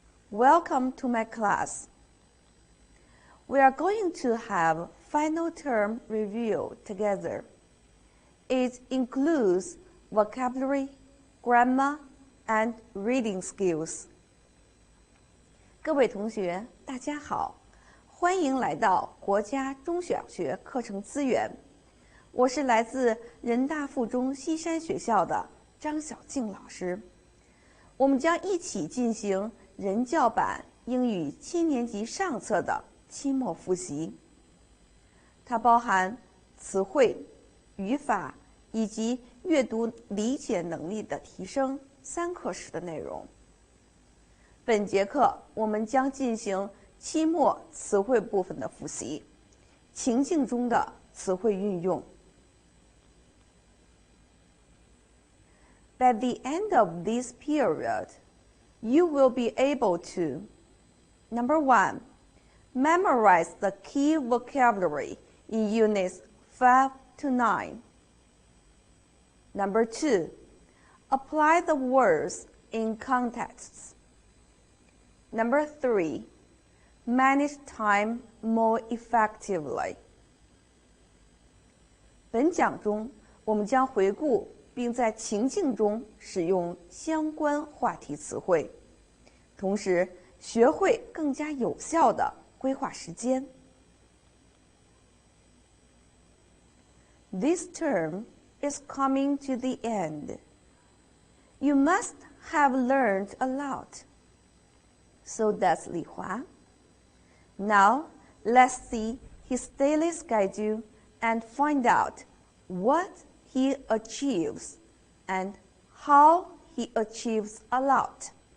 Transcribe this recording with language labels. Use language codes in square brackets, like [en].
[en] Welcome to my class. We are going to have final term review together. It includes vocabulary, grammar, and reading skills. [zh] 各位同学，大家好，欢迎来到国家中小学课程资源。我是来自人大附中西山学校的张小静老师。我们将一起进行人教版英语7年级上册的期末复习。它包含词汇、语法以及阅读理解能力的提升3课时的内容。本节课我们将进行期末词汇部分的复习，情境中的词汇运用。 [en] By the end of this period, you will be able to: Number 1, memorize the key vocabulary in Units 5 to 9. Number 2, apply the words in contexts. Number 3, manage time more effectively. [zh] 本讲中，我们将回顾并在情境中使用相关话题词汇，同时学会更加有效地规划时间。 [en] This term is coming to the end. You must have learned a lot. So does Li Hua. Now, let's see his daily schedule and find out what he achieves and how he achieves a lot.